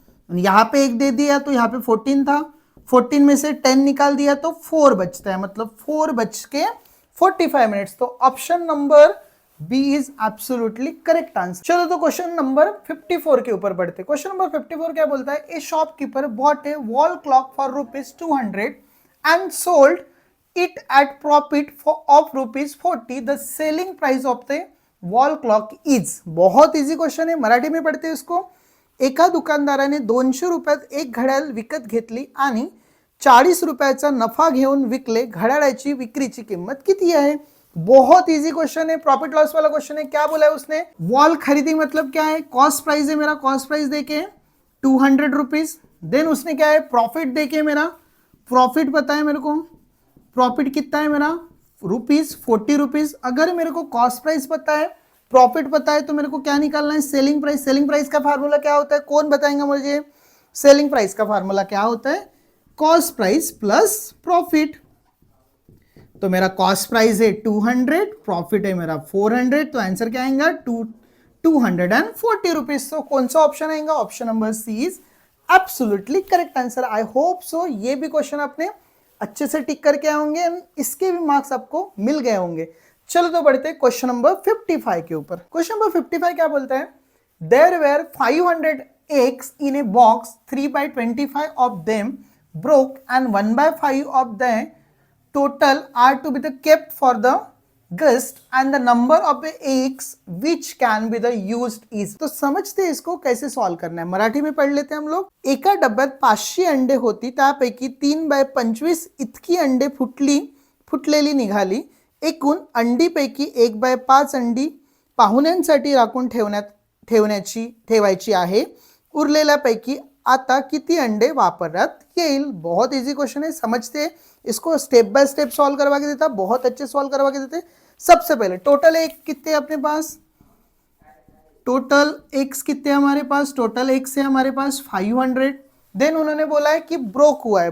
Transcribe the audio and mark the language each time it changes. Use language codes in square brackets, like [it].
[hi] यहाँ पे एक दे दिया तो यहाँ पे 14 था, 14 में से 10 निकाल दिया तो 4 बचता है, मतलब 4 बच के 45 मिनट्स। [en] तो option number B is absolutely correct answer. [hi] चलो तो क्वेश्चन नंबर 54 के ऊपर बढ़ते। क्वेश्चन नंबर 54 क्या बोलता है, [en] A shopkeeper bought a wall clock for ₹200 and sold it at profit of ₹40. The selling price of the wall clock is. [hi] बहुत easy question है, मराठी में पढ़ते हैं इसको. [mr] एका दुकानदाराने 200 रुपयात एक घड्याळ विकत घेतली आणि 40 रुपयाचा नफा घेऊन विकले. घड्याळाची विक्रीची किंमत किती आहे? [hi] बहुत इजी क्वेश्चन है, प्रॉफिट लॉस वाला क्वेश्चन है. क्या बोला है उसने? वॉल खरीदी मतलब क्या है? कॉस्ट प्राइस है मेरा, कॉस्ट प्राइस देके 200 रुपीज. देन उसने क्या है? प्रॉफिट देके मेरा प्रॉफिट पता है मेरे को, प्रॉफिट कितना है मेरा? ₹40. अगर मेरे को कॉस्ट प्राइस पता है, प्रॉफिट पता है, तो मेरे को क्या निकालना है? Selling price. सेलिंग प्राइस का फार्मूला क्या होता है? कौन बताएंगा मुझे? सेलिंग प्राइस का फार्मूला क्या होता है? Cost price plus profit. तो मेरा कॉस्ट प्राइस है 200, प्रॉफिट है मेरा 400, तो आंसर क्या आएगा? 240 रुपीज. तो कौन सा ऑप्शन आएगा? [en] Option number C is absolutely correct answer. [hi] I hope so ये भी क्वेश्चन आपने अच्छे से टिक करके आए होंगे, इसके भी मार्क्स आपको मिल गए होंगे. चलो तो बढ़ते हैं क्वेश्चन नंबर 55 के ऊपर. क्वेश्चन नंबर 55 क्या बोलता है? [en] There were 500 eggs in a box, 3/25 of them broke and 1/5 of the total are to be the kept for the guest and the number of the eggs which can be the used is. [hi] तो समझते हैं इसको कैसे solve करना है. मराठी में पढ़ लेते हैं हम लोग. [mr] एका डब्यात 500 अंडे होती, त्यापैकी 3/25 इतकी अंडे फुटलेली निघाली. एकूण अंडीपैकी 1/5 अंडी पाहुण्यांसाठी राखून ठेवायची आहे. उरलेल्यापैकी आता किती अंडे वापरण्यात येईल. [hi] बहुत इजी क्वेश्चन है, समझते इसको. स्टेप बाय स्टेप सॉल्व करवा के देता, बहुत अच्छे सॉल्व करवा के देते. सबसे पहले टोटल एक कितने अपने पास? टोटल एक्स कितने हमारे पास? टोटल एक्स है हमारे पास 500. देन उन्होंने बोला है कि ब्रोक हुआ है.